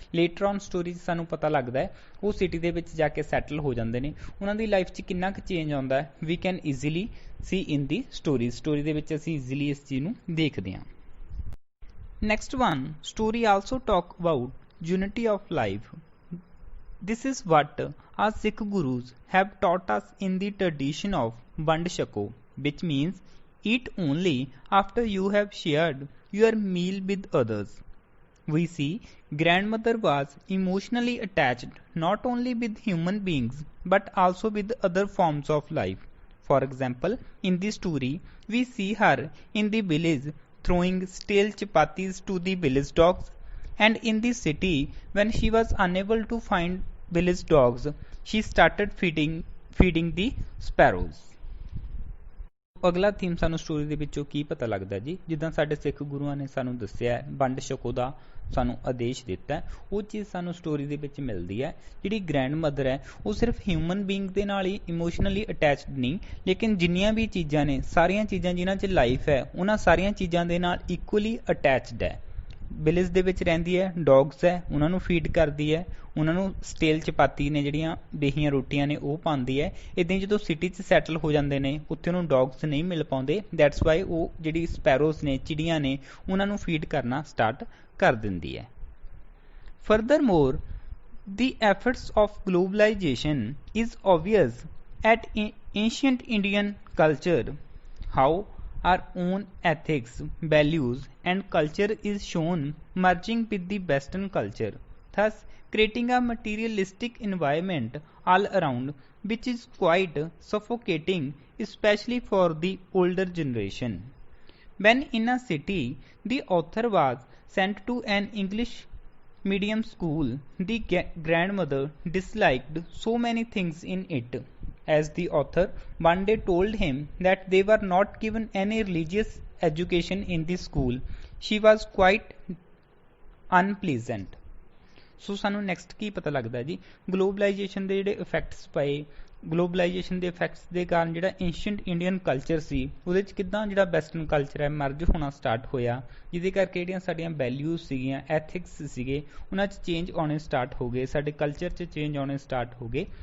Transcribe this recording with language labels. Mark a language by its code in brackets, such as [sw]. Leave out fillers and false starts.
[pa] Later on story 'ਚ ਸਾਨੂੰ ਪਤਾ ਲੱਗਦਾ ਹੈ ਉਹ ਸਿਟੀ ਦੇ ਵਿੱਚ ਜਾ ਕੇ ਸੈਟਲ ਹੋ ਜਾਂਦੇ ਨੇ। ਉਹਨਾਂ ਦੀ ਲਾਈਫ 'ਚ ਕਿੰਨਾ ਕੁ ਚੇਂਜ ਆਉਂਦਾ ਹੈ [en] we can easily see in the story [pa] ਦੇ ਵਿੱਚ ਅਸੀਂ ਈਜ਼ੀਲੀ ਇਸ ਚੀਜ਼ ਨੂੰ ਦੇਖਦੇ ਹਾਂ। [en] Next one, story also talk about unity of life. This is what our Sikh Gurus have taught us in the tradition of Vand Chako, which means eat only after you have shared your meal with others. We see grandmother was emotionally attached not only with human beings but also with other forms of life. For example, in the story, we see her in the village throwing stale chapatis to the village dogs, and in the city, when she was unable to find village dogs, she started feeding the sparrows. [pa] ਅਗਲਾ theme ਸਾਨੂੰ story ਦੇ ਵਿੱਚੋਂ ਕੀ ਪਤਾ ਲੱਗਦਾ ਜੀ, ਜਿੱਦਾਂ ਸਾਡੇ ਸਿੱਖ ਗੁਰੂਆਂ ਨੇ ਸਾਨੂੰ ਦੱਸਿਆ ਵੰਡ ਛਕੋ ਦਾ ਸਾਨੂੰ ਆਦੇਸ਼ ਦਿੱਤਾ, ਉਹ ਚੀਜ਼ ਸਾਨੂੰ ਸਟੋਰੀ ਦੇ ਵਿੱਚ ਮਿਲਦੀ ਹੈ। ਜਿਹੜੀ ਗ੍ਰੈਂਡ ਮਦਰ ਹੈ ਉਹ ਸਿਰਫ ਹਿਊਮਨ ਬੀਇੰਗ ਦੇ ਨਾਲ ਹੀ ਇਮੋਸ਼ਨਲੀ ਅਟੈਚਡ ਨਹੀਂ, ਲੇਕਿਨ ਜਿੰਨੀਆਂ ਵੀ ਚੀਜ਼ਾਂ ਨੇ, ਸਾਰੀਆਂ ਚੀਜ਼ਾਂ ਜਿਨ੍ਹਾਂ 'ਚ ਲਾਈਫ ਹੈ ਉਹਨਾਂ ਸਾਰੀਆਂ ਚੀਜ਼ਾਂ ਦੇ ਨਾਲ ਇਕੁਅਲੀ ਅਟੈਚਡ ਹੈ। ਵਿਲੇਜ ਦੇ ਵਿੱਚ ਰਹਿੰਦੀ ਹੈ, ਡੌਗਸ ਹੈ ਉਹਨਾਂ ਨੂੰ ਫੀਡ ਕਰਦੀ ਹੈ, ਉਹਨਾਂ ਨੂੰ ਸਟੇਲ ਚਪਾਤੀ ਨੇ ਜਿਹੜੀਆਂ ਬੇਹੀਆਂ ਰੋਟੀਆਂ ਨੇ ਉਹ ਪਾਉਂਦੀ ਹੈ। ਇੱਦਾਂ ਹੀ ਜਦੋਂ ਸਿਟੀ 'ਚ ਸੈਟਲ ਹੋ ਜਾਂਦੇ ਨੇ ਉੱਥੇ ਉਹਨੂੰ ਡੌਗਸ ਨਹੀਂ ਮਿਲ ਪਾਉਂਦੇ, [en] that's why [pa] ਉਹ ਜਿਹੜੀ ਸਪੈਰੋਜ਼ ਨੇ, ਚਿੜੀਆਂ ਨੇ, ਉਹਨਾਂ ਨੂੰ ਫੀਡ ਕਰਨਾ ਸਟਾਰਟ ਕਰ ਦਿੰਦੀ ਹੈ। [en] Furthermore, the efforts of globalization is obvious at ancient Indian culture. How our own ethics, values and culture is shown merging with the Western culture, thus creating a materialistic environment all around which is quite suffocating, especially for the older generation. When in a city, the author was sent to an English medium school, the grandmother disliked so many things in it, as the author one day told him that they were not given any religious education in the school. She was quite unpleasant. [pa] ਸੋ ਸਾਨੂੰ next ਕੀ ਪਤਾ ਲੱਗਦਾ ਜੀ, globalisation ਦੇ ਜਿਹੜੇ effects ਪਏ, globalisation ਦੇ effects ਦੇ ਕਾਰਨ ਜਿਹੜਾ ਏਂਸ਼ੀਅੰਟ ਇੰਡੀਅਨ ਕਲਚਰ ਸੀ ਉਹਦੇ 'ਚ ਕਿੱਦਾਂ ਜਿਹੜਾ ਵੈਸਟਰਨ ਕਲਚਰ ਹੈ ਮਰਜ ਹੋਣਾ ਸਟਾਰਟ ਹੋਇਆ, ਜਿਹਦੇ ਕਰਕੇ ਜਿਹੜੀਆਂ ਸਾਡੀਆਂ ਵੈਲਿਊਜ਼ ਸੀਗੀਆਂ, ਐਥਿਕਸ ਸੀਗੇ, ਉਹਨਾਂ 'ਚ ਚੇਂਜ ਆਉਣੇ ਸਟਾਰਟ ਹੋ ਗਏ, ਸਾਡੇ ਕਲਚਰ 'ਚ ਚੇਂਜ ਆਉਣੇ ਸਟਾਰਟ ਹੋ ਗਏ।